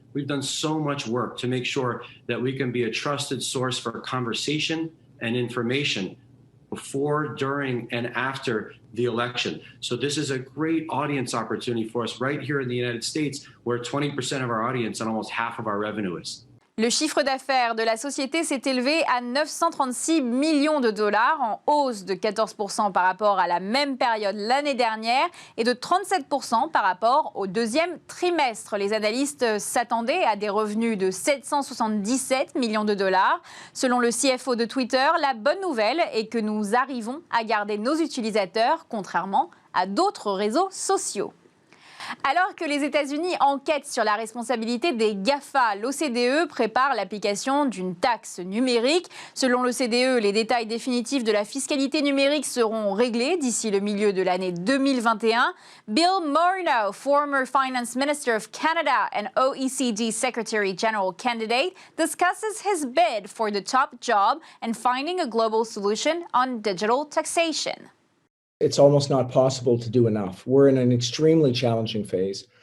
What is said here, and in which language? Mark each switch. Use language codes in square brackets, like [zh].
[en] We've done so much work to make sure that we can be a trusted source for conversation and information before, during, and after the election. So this is a great audience opportunity for us right here in the United States, where 20% of our audience and almost half of our revenue is. [fr] Le chiffre d'affaires de la société s'est élevé à 936 millions de dollars, en hausse de 14% par rapport à la même période l'année dernière et de 37% par rapport au deuxième trimestre. Les analystes s'attendaient à des revenus de 777 millions de dollars. Selon le CFO de Twitter, la bonne nouvelle est que nous arrivons à garder nos utilisateurs, contrairement à d'autres réseaux sociaux. Alors que les États-Unis enquêtent sur la responsabilité des GAFA, l'OCDE prépare l'application d'une taxe numérique. Selon l'OCDE, les détails définitifs de la fiscalité numérique seront réglés d'ici le milieu de l'année 2021. [en] Bill Morneau, former Finance Minister of Canada and OECD Secretary General candidate, discusses his bid for the top job and finding a global solution on digital taxation. It's almost not possible to do enough. We're in an extremely challenging phase.